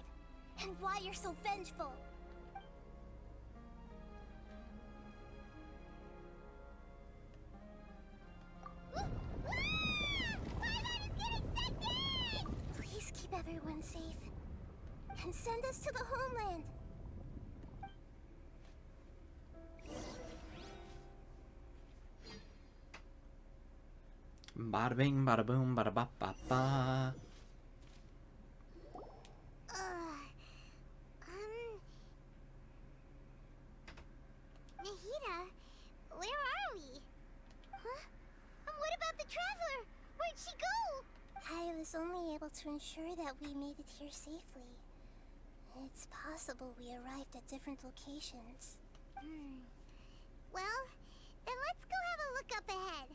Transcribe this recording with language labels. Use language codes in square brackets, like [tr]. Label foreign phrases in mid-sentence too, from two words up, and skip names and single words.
[en] And why you're so vengeful? Please keep everyone safe. And send us to the homeland. Bada bing, bada boom, bada ba ba ba. Nahida, where are we? Huh? And what about the traveler? Where'd she go? I was only able to ensure that we made it here safely. It's possible we arrived at different locations. Well, then let's go have a look up ahead.